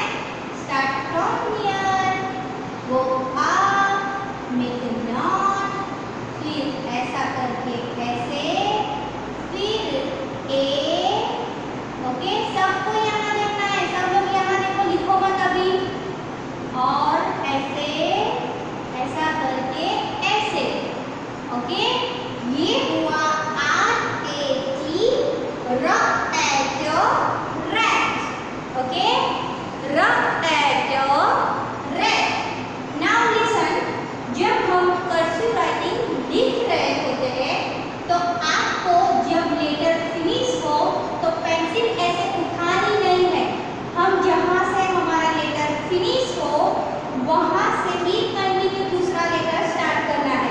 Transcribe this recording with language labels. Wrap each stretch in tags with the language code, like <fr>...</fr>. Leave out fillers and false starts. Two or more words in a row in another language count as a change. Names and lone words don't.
<en>start from here,</en> <hi>वो R,</hi> <en>make knot,</en> <hi>फिर ऐसा करके ऐसे, फिर A। ओके, सबको यहाँ देखना है, सब लोग यहाँ देखो, लिखो मत अभी। और ऐसे, ऐसा करके ऐसे। ओके, ये हुआ RAT,</hi> <en>okay, rat. Now listen,</en> <hi>जब हम</hi> <en>cursive writing</en> <hi>लिख रहे होते हैं, तो आपको जब</hi> <en>letter finish</en> <hi>हो तो पेंसिल ऐसे उठानी नहीं है। हम जहाँ से हमारा</hi> <en>letter finish</en> <hi>हो वहाँ से ही कंटिन्यू दूसरा</hi> <en>letter start</en> <hi>करना है।</hi>